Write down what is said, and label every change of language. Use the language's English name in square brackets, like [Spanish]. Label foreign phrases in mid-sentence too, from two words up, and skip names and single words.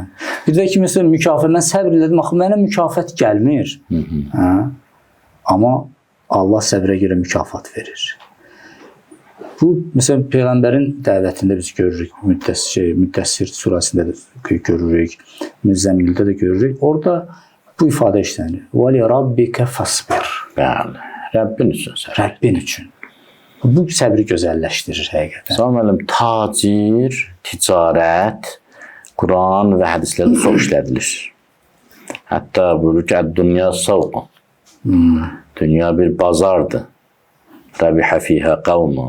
[Azerbaijani] Bir də ki, məsələn, mükafatdan səbr elədim, axı mənə mükafat gəlmir. Amma Allah səbrə görə mükafat verir. Bu, məsələn, Peyğəmbərin dəvətində biz görürük, Müddəssir surəsində də görürük, Müzzəmmildə də görürük. Orada bu ifadə işlənir. [Arabic] وَلِ رَبِّكَ فَصْبِرْ. [Azerbaijani] Bəli, Rəbbin üçün səbir. Rəbbin üçün. Bu səbri gözəlləşdirir həqiqətən. Samim müəllim, tacir, ticarət, Quran və hədislərdə çox işlədilir. Hətta buyurur ki, [Arabic] الدنيا سوق. [Azerbaijani] Dünya bir bazardır. [Arabic] ربح فيها قوم.